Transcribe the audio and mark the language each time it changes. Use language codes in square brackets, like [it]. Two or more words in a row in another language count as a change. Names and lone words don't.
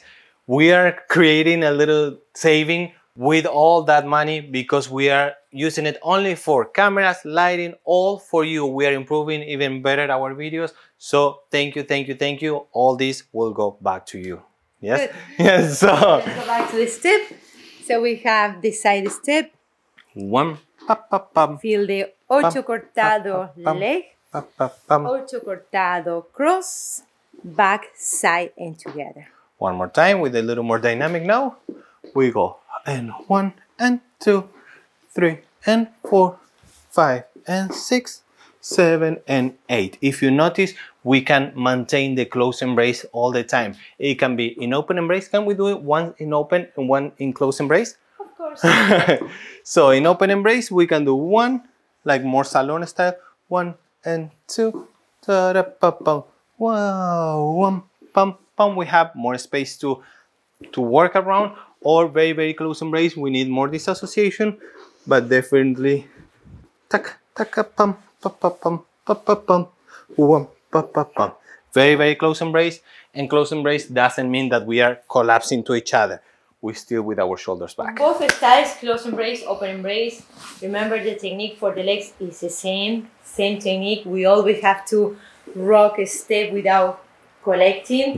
[en] We are creating a little saving with all that money because we are using it only for cameras, lighting, all for you. We are improving even better our videos. So thank you, thank you, thank you. All this will go back to you. Yes? Good. Yes, so Let's go back to the step. So we have the side step. 1, pam, pam, pam, Feel the Ocho Cortado pam, leg. pam, pam, pam. Ocho Cortado cross, back, side, and together. One more time with a little more dynamic now. We go and 1 and 2, 3 and 4, 5 and 6, 7 and 8. If you notice, we can maintain the close embrace all the time. It can be in open embrace. Can we do it one in open and one in close embrace? Of course. So in open embrace, we can do 1, like more salon style, 1 and 2, ta-da-pa-pum. Wow, 1, pum, pum. We have more space to work around, or very, very close embrace. We need more disassociation, but definitely tak, tak, pum, pum, pum, pum, pum, pum, pum. Very, very close embrace. And close embrace doesn't mean that we are collapsing to each other. We're still with our shoulders back. Both styles, close embrace, open embrace. Remember, the technique for the legs is the same technique. We always have to rock a step without collecting.